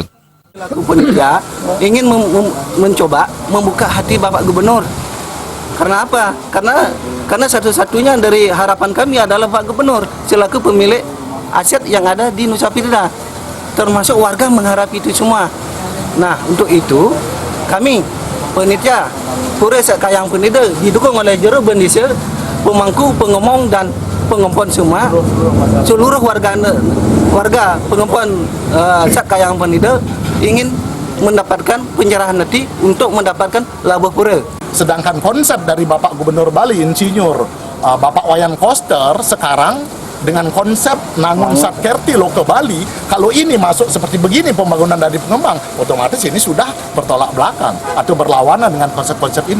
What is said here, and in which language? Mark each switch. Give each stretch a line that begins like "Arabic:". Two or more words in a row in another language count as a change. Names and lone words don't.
Indonesian: Panitia ingin mencoba membuka hati Bapak Gubernur. Karena apa? Karena satu-satunya dari harapan kami adalah Pak Gubernur selaku pemilik aset yang ada di Nusa Penida. Termasuk warga mengharap itu semua. Nah, untuk itu kami panitia Pura Sat Kayangan Penida didukung oleh juru bendesa, pemangku, pengomong dan pengempon semua. Seluruh warga pengempon Sat Kayangan Penida ingin mendapatkan pencerahan hati untuk mendapatkan Labepura. Sedangkan konsep dari Bapak Gubernur Bali, Insinyur Bapak Wayan Koster sekarang dengan konsep Nangun Satkerti Loke Bali, kalau ini masuk seperti begini pembangunan dari pengembang, otomatis ini sudah bertolak belakang atau berlawanan dengan konsep-konsep ini.